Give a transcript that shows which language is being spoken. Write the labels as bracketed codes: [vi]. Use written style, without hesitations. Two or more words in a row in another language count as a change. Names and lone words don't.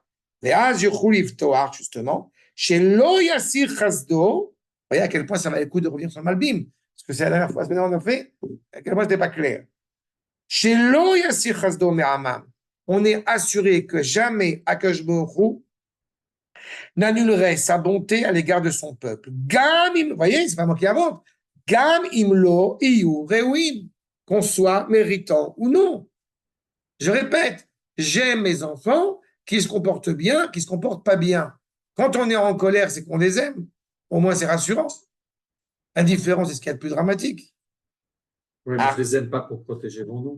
[fr] Les Toar, justement, chez [he] לא יסיר חסדו, [fr] voyez à quel point ça valait le coup de revenir sur le Malbim, parce que c'est la dernière fois, ce qu'on a fait, à quel point ce n'était pas clair. Chez [he] לא יסיר חסדו מעמו, [fr] on est assuré que jamais [he] הקדוש ברוך הוא [fr] n'annulerait sa bonté à l'égard de son peuple. [he] גם אם, [fr] vous voyez, c'est pas moi qui invente. [he] גם אם לא יהיו ראויים, [fr] qu'on soit méritant ou non. Je répète, j'aime mes enfants qui se comportent bien, qui se comportent pas bien. Quand on est en colère, c'est qu'on les aime. Au moins, c'est rassurant. Indifférence, c'est ce qu'il y a de plus dramatique. Oui, mais je ne les aime pas pour protéger mon nom.